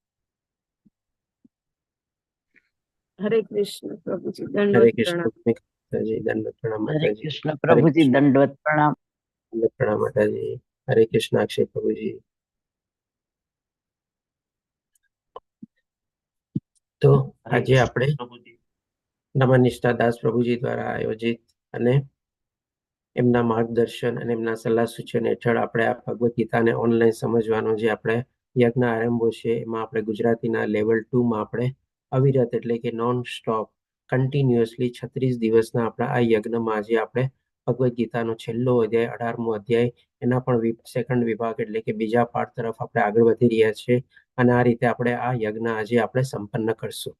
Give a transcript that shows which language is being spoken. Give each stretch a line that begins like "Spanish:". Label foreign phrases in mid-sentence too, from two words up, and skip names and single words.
Hindi: हरे कृष्ण प्रभु जी हरे दंडवत कृष्ण प्रणाम। माता जी, दंडवत प्रणाम माता हरे जी, कृष्ण प्रभु जी दंडवत प्रणाम। दंडवत प्रणाम माता जी, हरे कृष्णा अक्षय प्रभु जी।
Gujarati: तो આજે આપણે નમન નિષ્ઠા દાસ પ્રભુજી દ્વારા આયોજિત અને એમના માર્ગદર્શન અને એમના સલાહ સૂચન હેઠળ આપણે આ ભગવદ્ ગીતાને ઓનલાઈન સમજવાનો જે આપણે યજ્ઞ આરંભો છે એમાં આપણે ગુજરાતીના લેવલ 2 માં આપણે અવિરત એટલે કે
English: non stop continuously
Gujarati: 36 દિવસના આપણા આ યજ્ઞમાં આજે આપણે ભગવદ્ ગીતાનો છેલ્લો અધ્યાય 18મો અધ્યાય એના પણ સેકન્ડ વિભાગ એટલે કે બીજા પાઠ તરફ આપણે આગળ વધી રહ્યા છીએ અને આ રીતે આપણે આ યજ્ઞ આજે આપણે સંપન્ન કરશું।